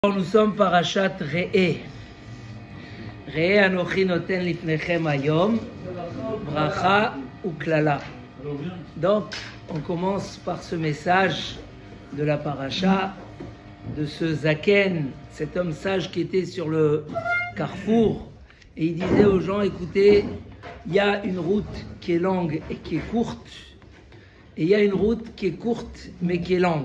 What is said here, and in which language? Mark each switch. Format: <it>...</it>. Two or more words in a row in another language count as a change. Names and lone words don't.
<fr>Nous sommes</fr> <he>פרשת ראה. ראה אנכי נתן לפניכם היום, ברכה וקללה.</he> <fr>Donc, on commence par ce message de la paracha, de ce Zaken, cet homme sage qui était sur le carrefour, et il disait aux gens, écoutez, il y a une route qui est longue et qui est courte, et il y a une route qui est courte mais qui est longue.</fr>